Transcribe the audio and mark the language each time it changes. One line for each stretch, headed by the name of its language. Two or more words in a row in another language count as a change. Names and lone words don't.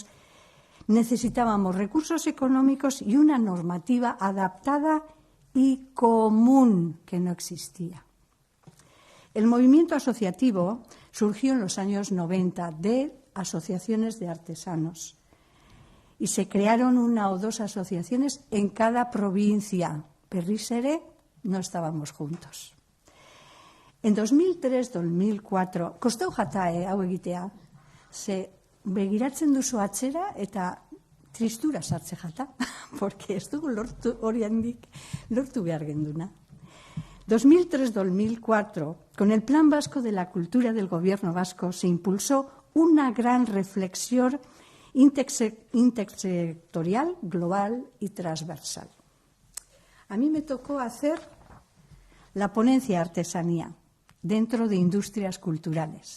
Spanish: Necesitábamos recursos económicos y una normativa adaptada y común que no existía. El movimiento asociativo surgió en los años 90 de asociaciones de artesanos y se crearon 1 o 2 asociaciones en cada provincia.
Basque: Berriz ere,
Spanish: no estábamos juntos. En 2003-2004,
Basque: kostau jata hau egitea, ze begiratzen duzu atzera eta tristura sartze jata, porque ez dugu horiendik lortu behar genduna.
Spanish: 2003-2004, con el Plan Vasco de la Cultura del Gobierno Vasco, se impulsó una gran reflexión intersectorial, global y transversal. A mí me tocó hacer la ponencia Artesanía dentro de industrias culturales.